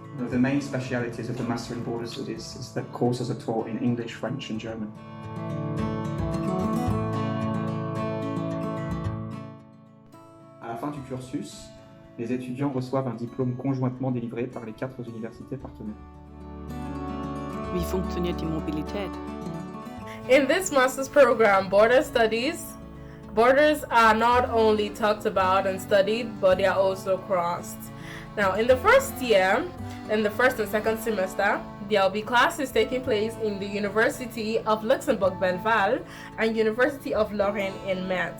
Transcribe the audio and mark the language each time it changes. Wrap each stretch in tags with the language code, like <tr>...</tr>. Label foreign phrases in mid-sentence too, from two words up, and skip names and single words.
<en>the main specialities of the Master in Border Studies is that courses are taught in English, French and German.</en> <fr>À la fin du cursus, les étudiants reçoivent un diplôme conjointement délivré par les 4 universités partenaires.</fr> <de>Wie funktioniert die Mobilität?</de> <en>In this master's program, Border Studies, borders are not only talked about and studied, but they are also crossed. Now, in the first year, in the first and second semester, there will be classes taking place in the University of Luxembourg-Belval and University of Lorraine in Metz.</en>